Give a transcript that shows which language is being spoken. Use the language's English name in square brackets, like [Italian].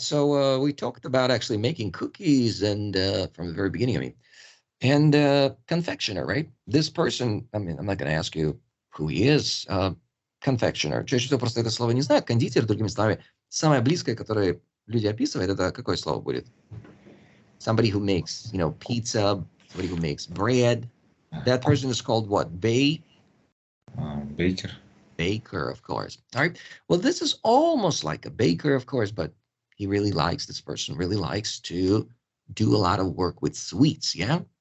[English] So we talked about actually making cookies and from the very beginning, I mean, and confectioner, right? This person, I mean, I'm not going to ask you who he is. Confectioner. [Russian] Чаще всего просто это слово не знаю. Кондитер, другими словами. Самое близкое, которое люди описывают, это какое слово будет? [English] Somebody who makes, pizza, somebody who makes bread. That person is called what? Baker. Baker, of course. All right. Well, this is almost like a baker, of course, but this person really likes to do a lot of work with sweets, yeah?